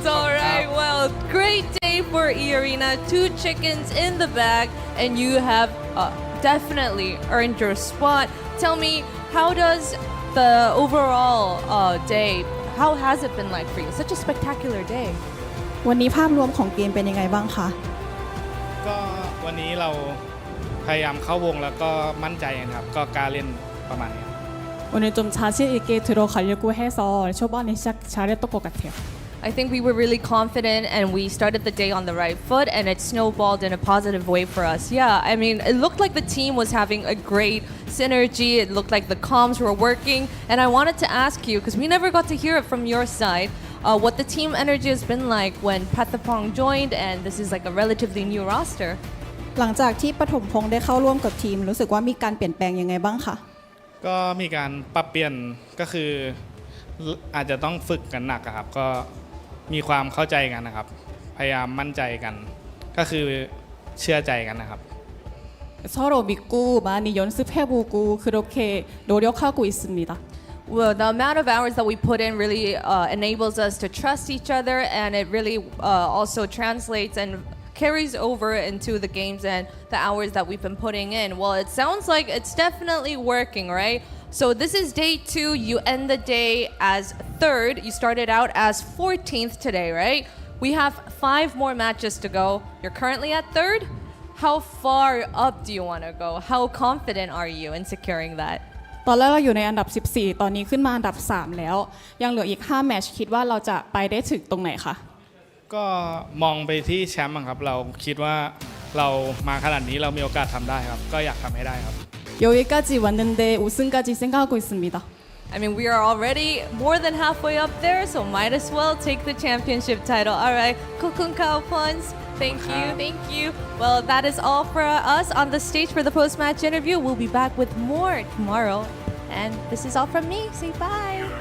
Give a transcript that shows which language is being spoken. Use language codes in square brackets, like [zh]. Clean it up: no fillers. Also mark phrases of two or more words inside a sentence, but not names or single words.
[en] All right, well, great day for E-Arena. 2 chickens in the bag, and you have definitely earned your spot. Tell me, how does the overall day, how has it been like for you? Such a spectacular day. [th] วันนี้ภาพรวมของเกมเป็นยังไงบ้างคะ ก็วันนี้เราพยายามเข้าวงแล้วก็มั่นใจครับก็กล้าเล่นประมาณนี้ [ko] 오늘 좀 자신 있게 들어가려고 해서 초반에 시작 잘했던 것 같아요. [en] I think we were really confident and we started the day on the right foot and it snowballed in a positive way for us. Yeah, I mean, it looked like the team was having a great synergy. It looked like the comms were working. And I wanted to ask you, because we never got to hear it from your side, what the team energy has been like when Patapong joined and this is like a relatively new roster. [th] หลังจากที่ปฐมพงษ์ได้เข้าร่วมกับทีมรู้สึกว่ามีการเปลี่ยนแปลงยังไงบ้างคะ ก็มีการปรับเปลี่ยนก็คืออาจจะต้องฝึกกันหนักครับก็มีความเข้าใจกันนะครับพยายามมั่นใจกันก็คือเชื่อใจกันนะครับ [ko] 서로 믿고 많이 연습해보고 그렇게 노력하고 있습니다. [en] Well, the amount of hours that we put in really enables us to trust each other, and it really also translates and carries over into the games and the hours that we've been putting in. Well, it sounds like it's definitely working, right? So this is day 2. You end the day as 3rd. You started out as 14th today, right? We have 5 more matches to go. You're currently at 3rd. How far up do you want to go? How confident are you in securing that? [th] ตอนแรกเราอยู่ในอันดับ 14 ตอนนี้ขึ้นมาอันดับ 3 แล้วยังเหลืออีก 5 แมตช์คิดว่าเราจะไปได้ถึงตรงไหนคะ ก็มองไปที่แชมป์ครับเราคิดว่าเรามาขนาดนี้เรามีโอกาสทำได้ครับก็อยากทำให้ได้ครับ [ko] 여기까지 왔는데 우승까지 생각하고 있습니다. [en] I mean, we are already more than halfway up there, so might as well take the championship title. All right, Kukunkao Pons, thank you. Well, that is all for us on the stage for the post-match interview. We'll be back with more tomorrow. And this is all from me. Say bye.